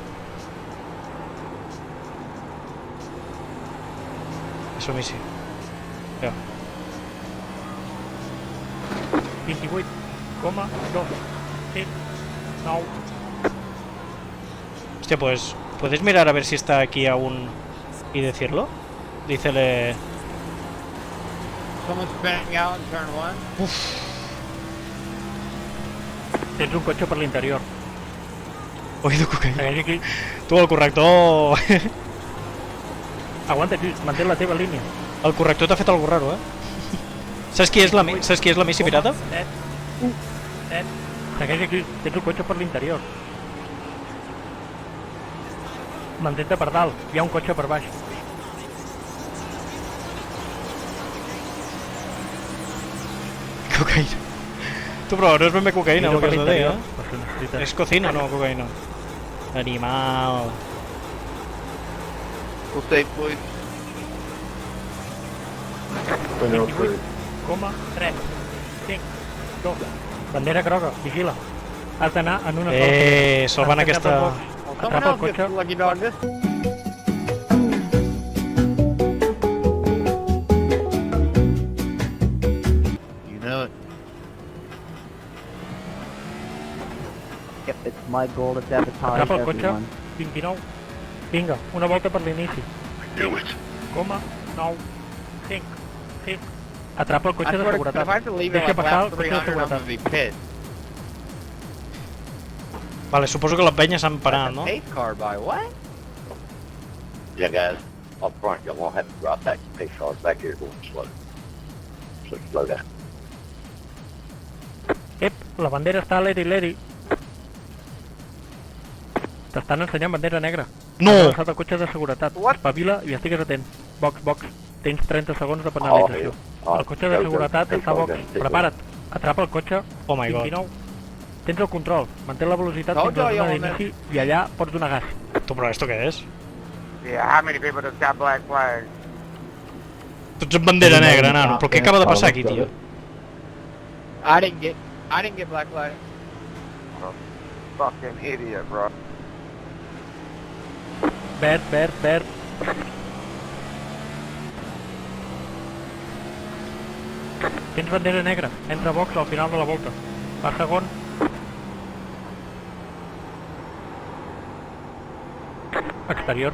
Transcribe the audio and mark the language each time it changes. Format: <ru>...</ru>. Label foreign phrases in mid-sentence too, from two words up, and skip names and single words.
<ca>Som-hi, sí. Ja. 28,279.</ca> <es>Hostia, pues... ¿Puedes mirar a ver si está aquí aún y decirlo? Dícele...</es> <en>Someone's spinning out in turn 1.</en> <ca>Tens un cotxe per l'interior.</ca> <es>Oído cocaïna.</es> <ca>Segueix aquí. Tu, el corrector... Aguanta aquí, mantén la teva línia. El corrector t'ha fet</ca> <es>algo raro,</es> <ca>Saps qui és la Missy Pirata? 7. Segueix aquí, tens un cotxe per l'interior. Mantén-te per dalt, hi ha un cotxe per baix. Cocaïna. Tu, però no és ben bé cocaïna el que has de dir, l'interior. És cocina, no cocaïna. Animal.</ca> <en>Full state, please. 28,3 5 2.</en> <ca>Bandera groga, vigila. Has d'anar en una salvant aquesta... Atrapa el cotxe.</ca> <en>Lucky dog this. You know it. Yep, it's my goal to sabotage</en> <ca>Atrapa el cotxe.</ca> <en>everyone. 29.</en> <ca>Vinga, una volta per l'inici.</ca> <en>Do it.</en> <ca>9 5 6. Atrapa el</ca> <en>I</en> <ca>cotxe de</ca> <en>swear to God, if I</en> <ca>seguretat.</ca> <en>have to leave it</en> <ca>Deixa</ca> <en>like</en> <ca>passar</ca> <en>lap</en> <ca>el cotxe de</ca> <en>300, I'm</en> <ca>seguretat.</ca> <en>gonna be pissed.</en> <ca>Vale, suposo que la penya s'ha emparat, no?</ca> <en>Pace car by what? Yeah, guys, up front, y'all won't have to drop back your pace cars back here going slow. so slow down.</en> <ca>Ep, la bandera està a l'eri. T'estan ensenyant bandera negra. No! Has agafat el cotxe de seguretat. Espavila i estigues atent. Box. Tens 30 segons de penalització. El cotxe de seguretat està a box. Prepara't. Atrapa el cotxe.</ca> <en>Oh my god. 29.</en> <ca>Tens el control. Mantén la velocitat fins a la zona d'inici i allà pots donar gas. Tu, però esto què és?</ca> <en>Yeah, how many people just got black flags?</en> <ca>Tots amb bandera negra, nano. Però què acaba de passar aquí, tio?</ca> <en>I didn't get black flag. Fucking idiot, bro.</en> <ca>Verd. Tens bandera negra. Entra a box al final de la volta. Va segon. Exterior.</ca>